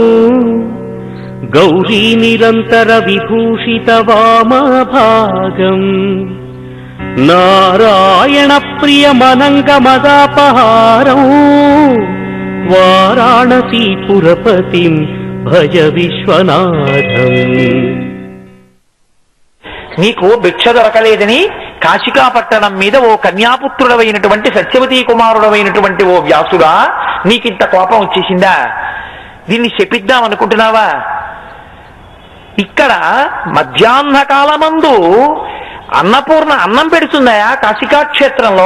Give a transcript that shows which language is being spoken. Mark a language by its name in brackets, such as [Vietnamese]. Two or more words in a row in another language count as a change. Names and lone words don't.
[Sanskrit] गौरी निरंतर विभूषित वामभागम् नारायण प्रिय मनंग मदापहारं वाराणसी पुरपतिं भज विश्वनाथम् [Telugu] నీకు భిక్ష దొరకలేదని కాశికాపట్టణం మీద ఓ కన్యాపుత్రుడవైనటువంటి సత్యవతీ కుమారుడవైనటువంటి ఓ వ్యాసుడా నీకింత కోపం వచ్చేసిందా? దీన్ని శపిద్దాం అనుకుంటున్నావా? ఇక్కడ మధ్యాహ్న కాలమందు అన్నపూర్ణ అన్నం పెడుతుందయా కాశికాక్షేత్రంలో.